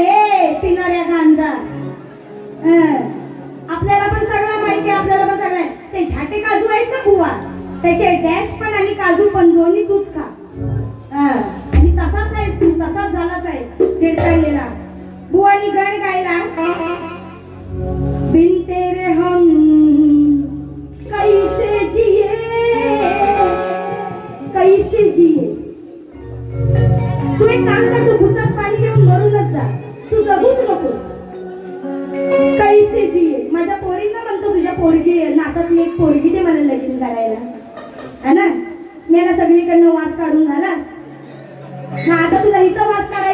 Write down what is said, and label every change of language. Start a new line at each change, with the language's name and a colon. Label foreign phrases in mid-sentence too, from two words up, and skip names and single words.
Marathi: हे पिणाऱ्या गांजा आपल्याला पण सगळं माहितीये. आपल्याला पण सगळं. ते झाटे काजू आहेत ना बुवा त्याचे डॅश पण आणि काजू पण दोन्ही तूच खा. आणि तसाच आहे तू. तसाच झालाच आहे चिडचिडलेला. बुवानी गण गायला.
Hindi: बिन तेरे हम कैसे जिए कैसे जिए.
Marathi: तू एक काम कर. तू भुचात पाणी घेऊन मरूनच जा. तू जगूच नकोस.
Hindi: कैसे जिए.
Marathi: माझ्या पोरींना म्हणतो तुझ्या पोरगी नाचातली एक पोरगी दे मला लगीन करायला.
Hindi: है ना?
Marathi: मी सगळीकडनं वास काढून झाला. आता तुला इथं वास